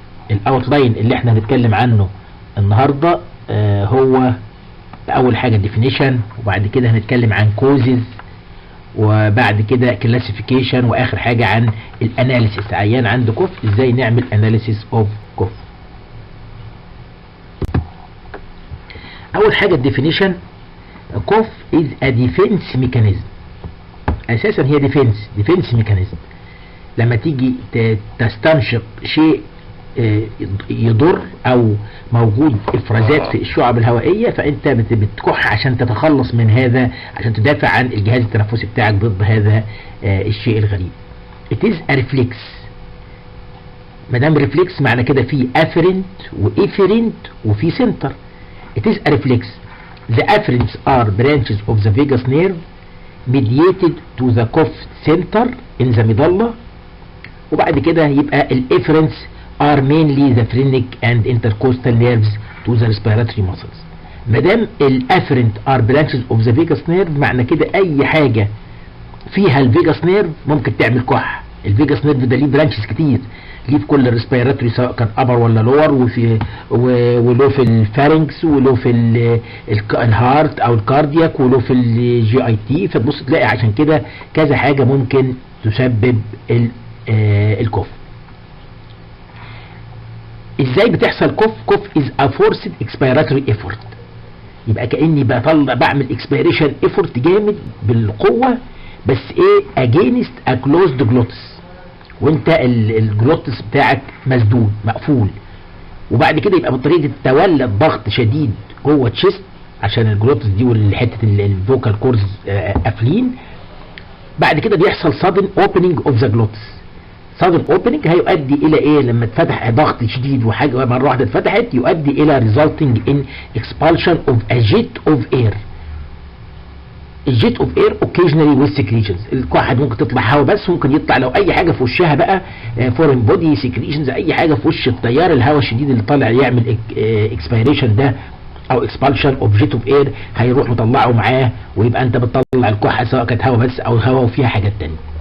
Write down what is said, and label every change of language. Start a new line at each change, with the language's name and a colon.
Arabic: الاوتلاين اللي احنا هنتكلم عنه النهاردة هو اول حاجة definition، وبعد كده هنتكلم عن causes، وبعد كده classification، واخر حاجة عن الاناليسيس. عيان عنده كف ازاي نعمل
English: analysis of
Arabic: كف. اول حاجة
English: definition، cough is a defense mechanism.
Arabic: اساسا هي defense mechanism. لما تيجي تستنشق شيء يضر او موجود افرازات في الشعب الهوائية، فانت بتكح عشان تتخلص من هذا، عشان تدافع عن الجهاز التنفسي بتاعك ضد هذا الشيء الغريب.
English: it is a reflex.
Arabic: مادام ريفلكس معنى كده في afferent وافيرنت وفي سنتر.
English: it is a reflex. The afferents are branches of the vagus nerve mediated to the cough center in the medulla.
Arabic: وبعد كده يبقى
English: الافرنس are mainly the phrenic and intercostal nerves to the respiratory muscles.
Arabic: مادام الافرنت
English: are branches of the vagus nerve
Arabic: معنى كده اي حاجة فيها الفيجاس نيرف ممكن تعمل كح. الفيجاس نيرف ده ليه برانشز كتير، ليه في كل الريسبيراتوري سواء كان ابر ولا لور، وله في الفارنكس، وله في الهارت او الكاردياك، وله في الجي اي تي. فتبص تلاقي عشان كده كذا حاجة ممكن تسبب الكف. ازاي بتحصل كف؟
English: Cough is a forced expiratory effort.
Arabic: يبقى كأني بعمل expiration effort جامد بالقوة، بس ايه
English: against a closed glottis،
Arabic: وانت الجلوتس بتاعك مسدود مقفول. وبعد كده يبقى بطريقة تولد ضغط شديد جوه تشيست عشان الجلوتس دي والحتة الفوكال كورز قافلين. بعد كده بيحصل
English: sudden opening of the glottis.
Arabic: sudden opening هيؤدي الى ايه؟ لما اتفتح ضغط شديد وحاجة مرة واحدة اتفتحت، يؤدي الى
English: resulting in expulsion of a jet of air. الجيت of air occasionally with secretions.
Arabic: الواحد ممكن تطلع هواء، بس ممكن يطلع لو اي حاجه في وشها بقى فورين بودي سكريشنز، اي حاجه في وش التيار الهواء الشديد اللي طالع يعمل اكسبيريشن ده او اكسبالشن اوف جيت اوف اير، هيروح مطلعه معاه، ويبقى انت بتطلع الكحه سواء كانت هواء بس او هواء وفيها حاجات تانية.